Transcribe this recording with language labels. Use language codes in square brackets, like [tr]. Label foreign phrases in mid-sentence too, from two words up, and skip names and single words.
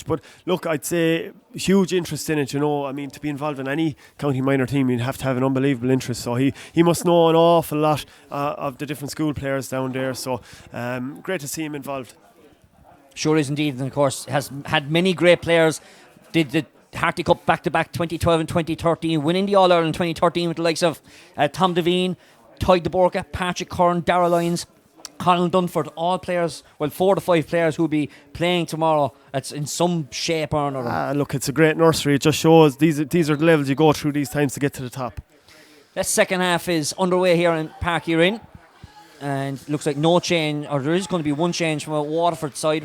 [en] But look, I'd say huge interest in it, you know. I mean, to be involved in any county minor team, you'd have to have an unbelievable interest. So he must know an awful lot of the different school players down there. So great to see him involved. Sure is indeed, and of course has had many great players. Did the Harty Cup back-to-back 2012 and 2013, winning the All-Ireland 2013 with the likes of Tom Devine, Tadhg de Borca, Patrick Curran, Darragh Lyons, Conal Dunford, all players, 4 to 5 players who will be playing tomorrow. That's in some shape or another. Look, it's a great nursery. It just shows these are the levels you go through these times to get to the top. That second half is underway here in Park Urin. And looks like no change, or there is going to be one change from a Waterford side.